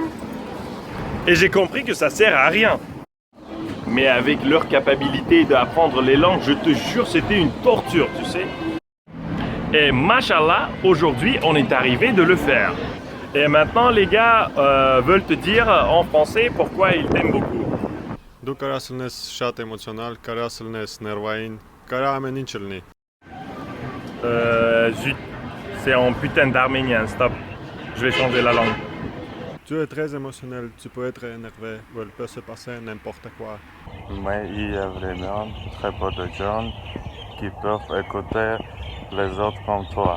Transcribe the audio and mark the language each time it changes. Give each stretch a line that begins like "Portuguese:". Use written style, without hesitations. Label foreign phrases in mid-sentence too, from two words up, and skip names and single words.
French: Et j'ai compris que ça sert à rien. Mais avec leur capacité d'apprendre les langues, je te jure, c'était une torture, tu sais. Et machallah, aujourd'hui, on est arrivé de le faire. Et maintenant, les gars veulent te dire en français pourquoi ils t'aiment beaucoup.
Armenian: Դու կարաս լինես շատ էմոցիոնալ, կարաս լինես ներվային, կարա ամեն ինչ լինի։
French: Zut, c'est en putain d'arménien, stop. Je vais changer la langue. Tu es très émotionnel, tu peux être énervé, il peut se passer n'importe quoi. Mais il y a vraiment très peu de gens qui peuvent écouter les autres comme toi.